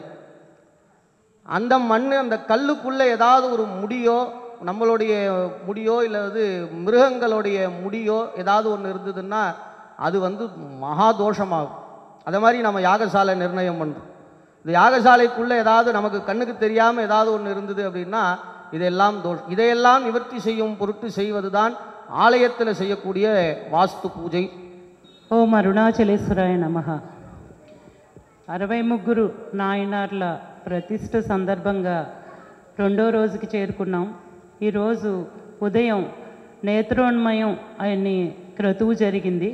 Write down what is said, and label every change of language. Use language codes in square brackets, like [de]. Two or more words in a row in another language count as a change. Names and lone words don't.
[ta] அந்த மண், அந்த கல்லுக்குள்ளே ஏதாவது ஒரு முடியோ, நம்மளுடைய முடியோ இல்லை மிருகங்களுடைய முடியோ ஏதாவது ஒன்று இருந்ததுன்னா அது மகா தோஷமாகும். அதே மாதிரி நம்ம யாகசாலை நிர்ணயம் பண்ணுறோம். இந்த யாகசாலைக்குள்ளே ஏதாவது நமக்கு கண்ணுக்கு தெரியாமல் ஏதாவது ஒன்று இருந்தது அப்படின்னா இதெல்லாம் தோஷம். இதையெல்லாம் நிவர்த்தி செய்யும் பொருட்டு செய்வது தான் ஆலயத்தில் செய்யக்கூடிய வாஸ்து பூஜை. [sa] ఓం అరుణాచలేశ్వరాయ నమః. [te] 63 నాయనార్ల ప్రతిష్ఠ సందర్భంగా రెండో రోజుకి చేరుకున్నాం. ఈరోజు ఉదయం నేత్రోన్మయం అనే క్రతువు జరిగింది.